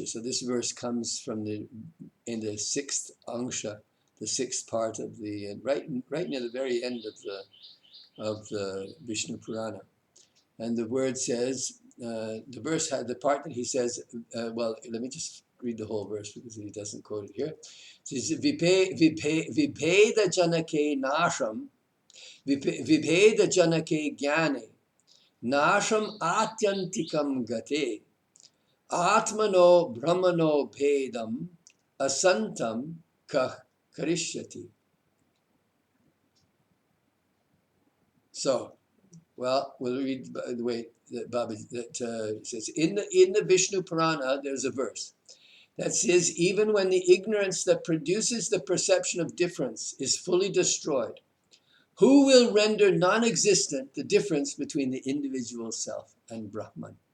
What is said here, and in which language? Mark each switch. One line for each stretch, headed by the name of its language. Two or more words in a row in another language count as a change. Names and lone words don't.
English: So this verse comes from in the sixth angsha, the sixth part of the right near the very end of the Vishnu Purana, and the word says the verse had the part that he says. Well, let me just read the whole verse because he doesn't quote it here. It says
Sanskrit: vibheda-janake'jñāne vibheda-janake'jñāne nāṣam ātyantikam gate atmano brahmano bhedam asantam ka.u.
English: So, well, we'll read the way that Baba says. In the Vishnu Purana, there's a verse that says, even when the ignorance that produces the perception of difference is fully destroyed, who will render non-existent the difference between the individual self and Brahman?